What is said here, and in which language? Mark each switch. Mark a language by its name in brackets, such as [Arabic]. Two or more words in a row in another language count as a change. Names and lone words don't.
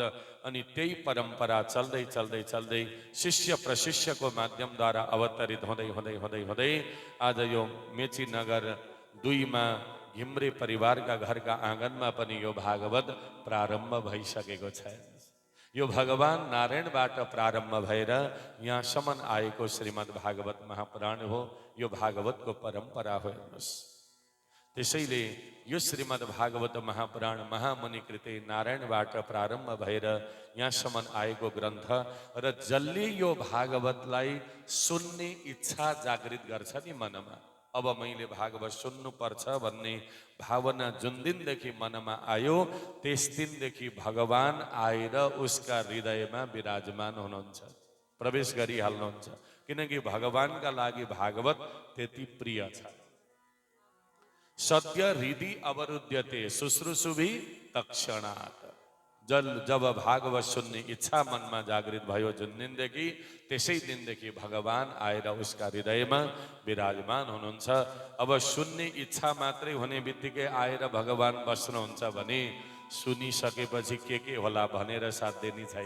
[Nepali] अनि त्यही परम्परा चल्दै चल्दै चल्दै शिष्य प्रशिष्यको माध्यमद्वारा अवतरित हुँदै हुँदै हुँदै हुँदै आज यो मेची नगर 2 मा घिम्रे परिवारका घरका आँगनमा पनि यो भागवत प्रारम्भ भइसकेको छ। यो भगवान नारायणबाट प्रारम्भ भएर यहाँसम्म आएको श्रीमद् भागवत महापुराण हो। यो भागवतको परम्परा हो। हेर्नुहोस्, त्यसैले यो श्रीमद् भागवत महापुराण महामुनि कृते नारायणबाट प्रारम्भ भएर यहाँसम्म आएको ग्रन्थ र जसले यो भागवतलाई सुन्ने इच्छा जागृत गर्छ नि मनमा, अब मैले भागवत सुन्नुपर्छ भन्ने भावना जुन दिनदेखि मनमा आयो त्यस दिनदेखि भगवान आएर उसका हृदयमा विराजमान हुनुहुन्छ, प्रवेश गरिहाल्नुहुन्छ। किनकि भगवानका लागि भागवत त्यति प्रिय छ। [Sanskrit] सत्य हृदि अवरुध्यते शुश्रूषुभि तत्क्षणात्। [Nepali] जब भागवत सुन्ने इच्छा मनमा जागृत भयो जुन दिनदेखि, त्यसै दिनदेखि भगवान आएर उसका हृदयमा विराजमान हुनुहुन्छ। अब सुन्ने इच्छा मात्रै हुने बित्तिकै आएर भगवान बस्नुहुन्छ भने सुनिसकेपछि के होला भनेर साध्य नै छैन।